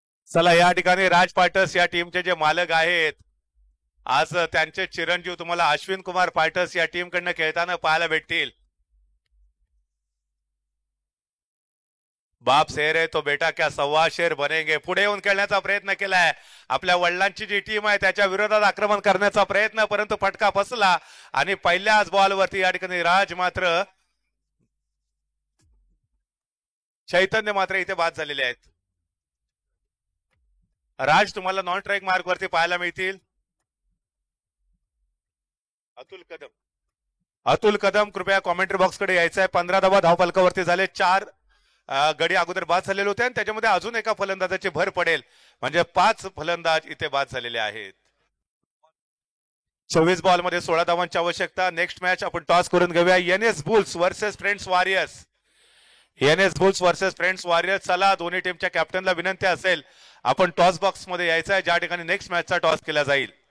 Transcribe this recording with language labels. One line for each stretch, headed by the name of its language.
Marathi: चला या ठिकाणी राज फायटर्स या टीमचे जे मालक आहेत, आज त्यांचे चिरंजीव तुम्हाला अश्विन कुमार फायटर्स या टीम कडनं खेळताना पाहायला भेटतील.
Hindi: बाप शेर है तो बेटा क्या 1.25 शेर बनेंगे.
Marathi: पुढे येऊन खेळण्याचा प्रयत्न केलाय. आपल्या वडिलांची जी टीम आहे त्याच्या विरोधात आक्रमण करण्याचा प्रयत्न, परंतु फटका फसला आणि पहिल्याच बॉलवरती या ठिकाणी राज मात्र चैतन्य मात्र इथे बाद झालेले आहेत. राज तुम्हाला नॉन स्ट्राईक मार्क वरती पाहायला मिळतील. अतुल कदम कृपया कॉमेंट्री बॉक्स कडे यायचं आहे. 15 धावा धावफलकावरती झाले. 4 गडी अगोदर बाद झालेले होते आणि त्याच्यामध्ये अजून एका फलंदाजाची भर पडेल, म्हणजे 5 फलंदाज इथे बाद झालेले आहेत. 24 बॉल मध्ये 16 धावांची आवश्यकता. नेक्स्ट मॅच आपण टॉस करून घेऊया. NS bulls versus friends warriors. NS bulls versus friends warriors. चला दोन्ही टीमच्या कॅप्टनला विनंती असेल आपण टॉस बॉक्स मध्ये यायचं आहे, ज्या ठिकाणी नेक्स्ट मॅचचा टॉस केला जाईल.